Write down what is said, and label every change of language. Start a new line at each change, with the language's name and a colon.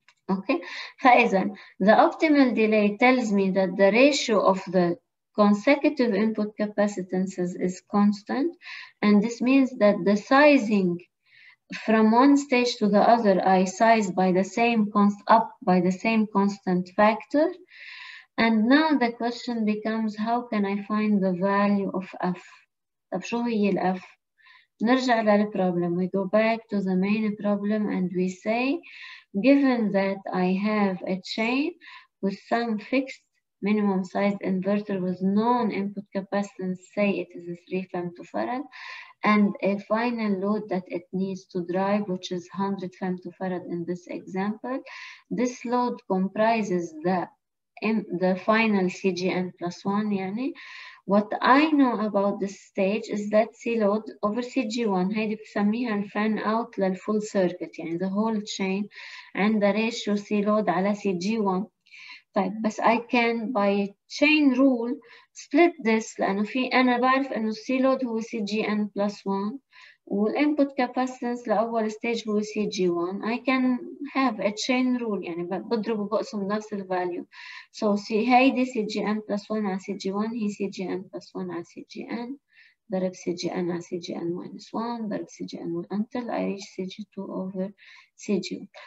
English: Okay,
Arabic: فإذا
English: the optimal delay tells me that the ratio of the consecutive input capacitances is constant, and this means that the sizing from one stage to the other I size by the same constant factor. And now the question becomes, how can I find the value of F?
Arabic: طب شو هي ال F؟ نرجع للproblem.
English: We go back to the main problem and we say, given that I have a chain with some fixed minimum sized inverter with known input capacitance, say it is a 3 femtofarad, and a final load that it needs to drive, which is 100 femtofarad in this example. This load comprises the final CGN plus 1. يعني what I know about this stage is that C load over CG1
Arabic: هيدي بسميها الفان out للفول
English: circuit، يعني the whole chain and the ratio C load على CG1.
Arabic: طيب بس
English: I can by chain rule split this
Arabic: لأنه أنا بعرف إنه السي لود هو CGN plus 1 والinput capacitance لأول stage هو CG1.
English: I can have a chain rule
Arabic: يعني بضرب وبقسم نفس الفاليو.
English: So
Arabic: هيدي
English: CGN plus 1 على CG1 هي CGN plus 1 على CGN ضرب CGN على CGN minus 1 ضرب CGN until I reach CG2 over CG1.